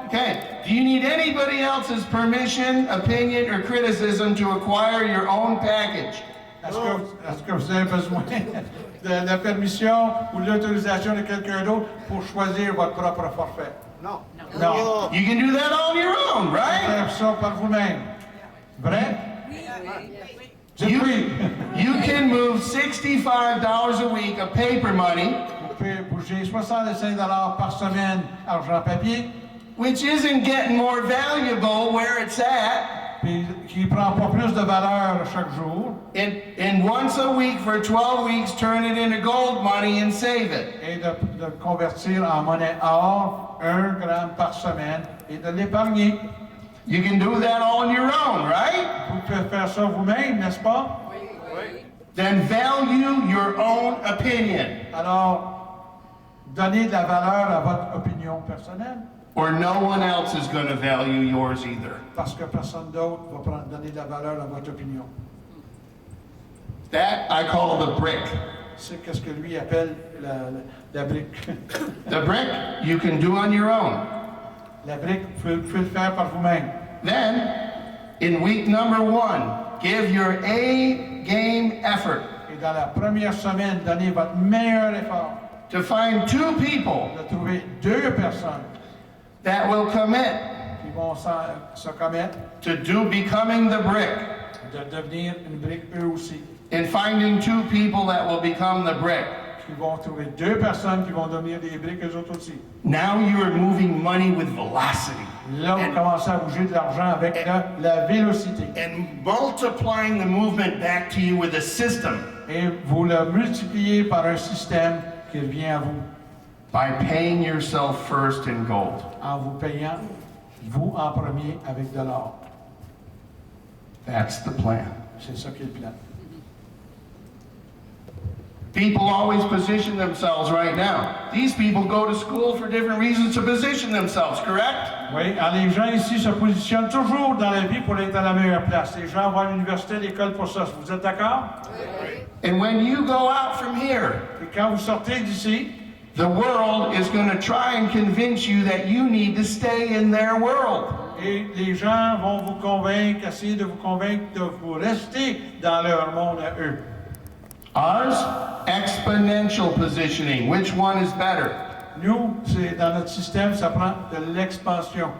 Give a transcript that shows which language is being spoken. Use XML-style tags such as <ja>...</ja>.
<en>Okay, do you need anybody else's permission, opinion, or criticism to acquire your own package?</en> <fr>Est-ce que vous avez besoin de la permission ou de l'autorisation de quelqu'un d'autre pour choisir votre propre forfait? Non. Non.</fr> <en>You can do that all on your own, right?</en> <fr>Faire ça par vous-même. Vrai? Dites</fr> <en>You,</en> <fr>oui.</fr> <en>you can move $65 a week of paper money,</en> <fr>Vous pouvez bouger 65 par semaine argent papier,</fr> <en>which isn't getting more valuable where it's at,</en> <fr>puis qui ne prend pas plus de valeur chaque jour,</fr> <en>and once a week for 12 weeks turn it into gold money and save it.</en> <fr>et de le convertir en monnaie or, 1 gramme par semaine, et de l'épargner.</fr> <en>You can do that all on your own, right?</en> <fr>Vous pouvez faire ça vous-même, n'est-ce pas?</fr> <en>Then value your own opinion,</en> <fr>Alors, donnez de la valeur à votre opinion personnelle,</fr> <en>or no one else is going to value yours either.</en> <fr>parce que personne d'autre va donner de la valeur à votre opinion.</fr> <en>That I call the brick.</en> <fr>C'est ce que lui appelle la brique.</fr> <en>The brick you can do on your own.</en> <fr>La brique, vous pouvez le faire par vous-même.</fr> <en>Then In week number 1, give your A game effort</en> <fr>Et dans la première semaine, donnez votre meilleur effort</fr> <en>to find 2 people</en> <fr>de trouver 2 personnes</fr> <en>that will commit</en> <fr>qui vont se commettre</fr> <en>to becoming the brick,</en> <fr>de devenir une brique eux aussi.</fr> <en>and finding 2 people that will become the brick.</en> <fr>Ils vont trouver 2 personnes qui vont devenir des briques eux autres aussi.</fr> <en>Now you are moving money with velocity</en> <fr>Là, vous commencez à bouger de l'argent avec la vélocité.</fr> <en>and multiplying the movement back to you with a system</en> <fr>Et vous le multipliez par un système qui vient à vous</fr> <en>by paying yourself first in gold.</en> <fr>en vous payant, vous en premier, avec de l'or.</fr> <en>That's the plan.</en> <fr>C'est ça qui est le plan.</fr> <en>People always position themselves right now. These people go to school for different reasons to position themselves, correct?</en> <fr>Oui, alors les gens ici se positionnent toujours dans la vie pour être à la meilleure place. Les gens vont à l'université, à l'école pour ça. Vous êtes d'accord?</fr> <en>And when you go out from here,</en> <fr>Et quand vous sortez d'ici,</fr> <en>the world is going to try and convince you that you need to stay in their world.</en> <fr>et les gens vont vous convaincre, essayer de vous convaincre de vous rester dans leur monde à eux.</fr> <en>Ours, exponential positioning. Which one is better?</en> <fr>Nous, c'est dans notre système, ça prend de l'expansion.</fr>